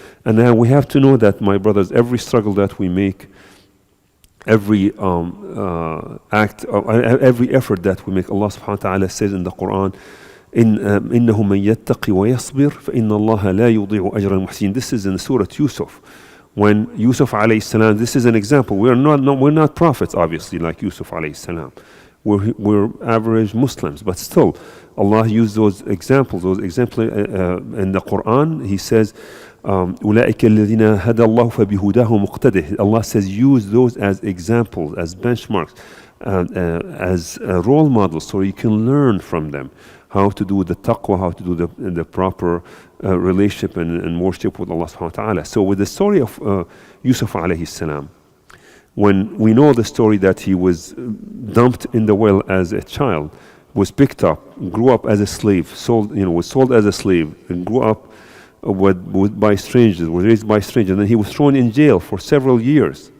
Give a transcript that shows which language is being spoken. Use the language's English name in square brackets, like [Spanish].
[English] And now we have to know that, my brothers, every struggle that we make, every every effort that we make, Allah subhanahu wa ta'ala says in the Quran, [Arabic] إنه من يتقي ويصبر فإن الله لا يضيع أجر المحسنين. [English] This is in Surah Yusuf. When Yusuf alayhi salam, this is an example. We're not prophets, obviously, like Yusuf alayhi salam. We're average Muslims, but still, Allah used those examples. In the Quran, He says, [Arabic] أولئك الذين هدى الله فبهداه مقتده. [English] Allah says, use those as examples, as benchmarks, as role models, so you can learn from them how to do the taqwa, how to do the proper relationship and worship with Allah subhanahu wa ta'ala. So with the story of Yusuf alayhi salam, when we know the story that he was dumped in the well as a child, was picked up, grew up as a slave, was sold as a slave, and grew up by strangers, was raised by strangers, and then he was thrown in jail for several years.